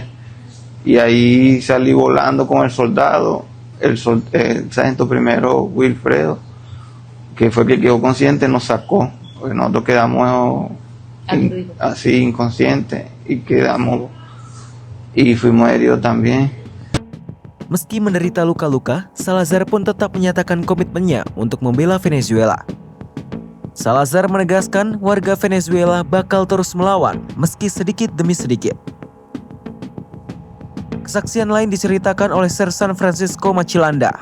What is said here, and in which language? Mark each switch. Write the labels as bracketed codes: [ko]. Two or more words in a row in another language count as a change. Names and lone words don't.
[es] Y ahí salí volando con el soldado, el sargento primero Wilfredo, que fue el que quedó consciente, nos sacó. Porque nosotros quedamos así inconscientes y fuimos heridos también. [id] Meski menderita luka-luka, Salazar pun tetap menyatakan komitmennya untuk membela Venezuela. Salazar menegaskan warga Venezuela bakal terus melawan meski sedikit demi sedikit. Kesaksian lain diceritakan oleh Sersan Francisco Machilanda.